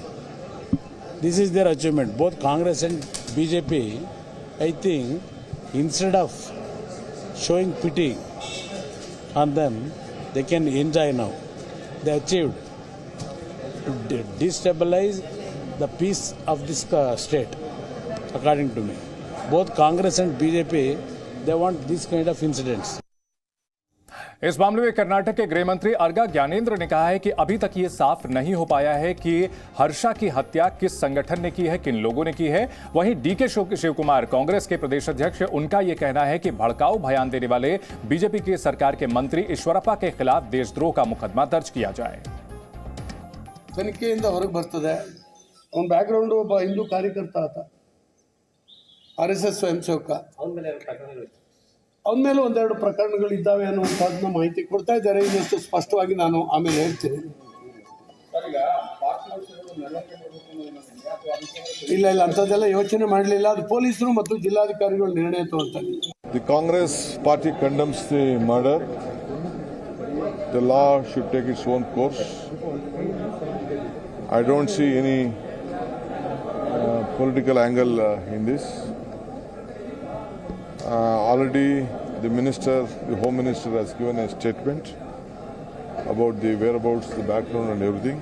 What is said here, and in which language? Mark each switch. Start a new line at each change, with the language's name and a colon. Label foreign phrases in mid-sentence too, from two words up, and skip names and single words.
English: This is their achievement. Both Congress and BJP, I think, instead of showing pity on them, they can enjoy now. They achieved to destabilize the peace of this state, according to me. Both Congress and BJP, they want this kind of incidents.
Hindi: इस मामले में कर्नाटक के गृह मंत्री अर्गा ज्ञानेंद्र ने कहा है कि अभी तक ये साफ नहीं हो पाया है कि हर्षा की हत्या किस संगठन ने की है, किन लोगों ने की है। वहीं डीके शिवकुमार, कांग्रेस के प्रदेश अध्यक्ष, उनका यह कहना है कि भड़काऊ बयान देने वाले बीजेपी की सरकार के मंत्री ईश्वरप्पा के खिलाफ देशद्रोह का मुकदमा दर्ज किया जाए।
Kannada: ತನಿಖೆಯಿಂದ ಹೊರಗೆ ಬರ್ತದೆ ಅವನ ಬ್ಯಾಕ್ಗ್ರೌಂಡ್ ಒಬ್ಬ ಹಿಂದೂ ಕಾರ್ಯಕರ್ತ ಆತ, ಆರ್ಎಸ್ಎಸ್ ಸ್ವಯಂ ಸೇವಕ. ಅವನ ಮೇಲೆ ಒಂದೆರಡು ಪ್ರಕರಣಗಳು ಇದ್ದಾವೆ ಅನ್ನುವಂಥದ್ದನ್ನ ಮಾಹಿತಿ ಕೊಡ್ತಾ ಇದ್ದಾರೆ. ಇನ್ನಷ್ಟು ಸ್ಪಷ್ಟವಾಗಿ ನಾನು ಆಮೇಲೆ ಹೇಳ್ತೀನಿ. ಇಲ್ಲ ಅಂಥದ್ದೆಲ್ಲ ಯೋಚನೆ ಮಾಡಲಿಲ್ಲ. ಅದು ಪೊಲೀಸರು ಮತ್ತು ಜಿಲ್ಲಾಧಿಕಾರಿಗಳು ನಿರ್ಣಯ ತಗೊಳ್ತಾರೆ.
English: The Congress party condemns the murder. The law should take its own course. I don't see any political angle in this. Already the Home Minister has given a statement about the whereabouts, the background and everything.